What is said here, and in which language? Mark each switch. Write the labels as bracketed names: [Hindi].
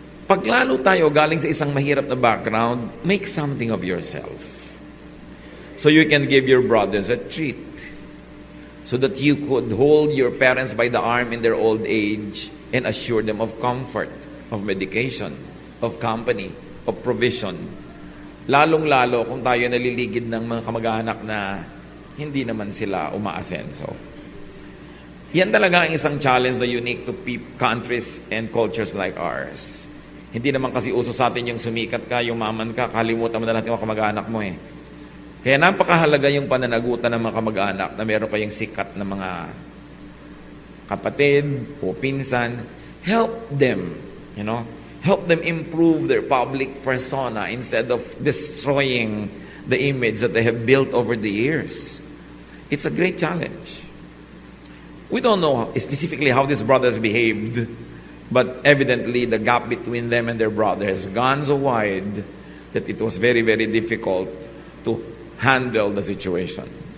[Filipino] Pag lalo tayo galing sa isang mahirap na background, [English] make something of yourself. So you can give your brothers a treat. So that you could hold your parents by the arm in their old age and assure them of comfort, of medication, of company, of provision. [Filipino] Lalong-lalo kung tayo naliligid ng mga kamag-anak na hindi naman sila umaasenso. Yan talaga ang isang [English] challenge na unique to countries and cultures like ours. [Filipino] Hindi naman kasi uso sa atin yung sumikat ka, yung maman ka, kalimutan mo na lahat yung mga kamag-anak mo eh. Kaya napakahalaga yung pananagutan ng mga kamag-anak na meron kayong sikat na mga kapatid o pinsan. [English] Help them, you know, help them improve their public persona instead of destroying the image that they have built over the years. It's a great challenge. We don't know specifically how these brothers behaved, but evidently the gap between them and their brother has gone so wide that it was very, very difficult to handle the situation.